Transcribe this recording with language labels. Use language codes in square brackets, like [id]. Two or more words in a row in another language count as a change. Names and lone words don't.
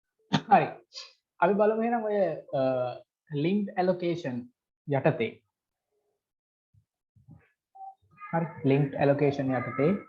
[si] හරි. අපි බලමු එහෙනම් ඔය [en] linked allocation [si] යටතේ. හරි. [en] linked allocation යටතේ